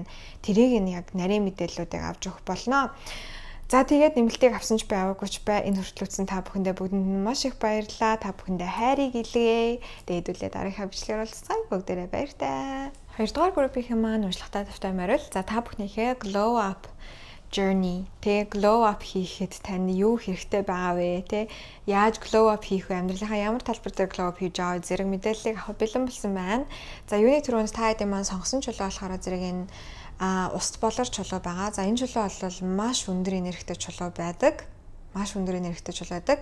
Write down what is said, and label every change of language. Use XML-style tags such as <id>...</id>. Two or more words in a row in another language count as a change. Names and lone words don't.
<mn>Тэрийг нь яг нарийн мэдээллүүдийг авч өгөх болно. За тэгээд нэмэлтийг авсан ч байгаагүй ч бай. Энэ хүртэл үзсэн та бүхэндээ бүгдэнд нь маш их баярлалаа. Та бүхэндээ хайрыг илгээе. Дээдүүлээ дараагийн бичлэгээр уулзсан бүгдээрээ баяртай. Хоёрдугаар группийн маань уншлагатай тавтай морил. За та бүхнийхээ</mn> <en>glow up journey</en> <mn>тэг</mn> <en>glow up</en> <mn>хийхэд тань юу хэрэгтэй байгаа вэ те яаж</mn> <en>glow up</en> <mn>хийх вэ амьдралынхаа ямар талбар дээр</mn> <en>glow up</en> <mn>хийж байгаа зэрэг мэдээллийг авах бэлэн болсон байна. За юуны түрүүнд та хэдийн маань сонгосон чулуу болохоор зэрэг энэ ус болор чулуу байгаа. За энэ чулуу бол маш өндөр энергитэй чулуу байдаг. Маш өндөр энергитэй чулуу байдаг.</mn>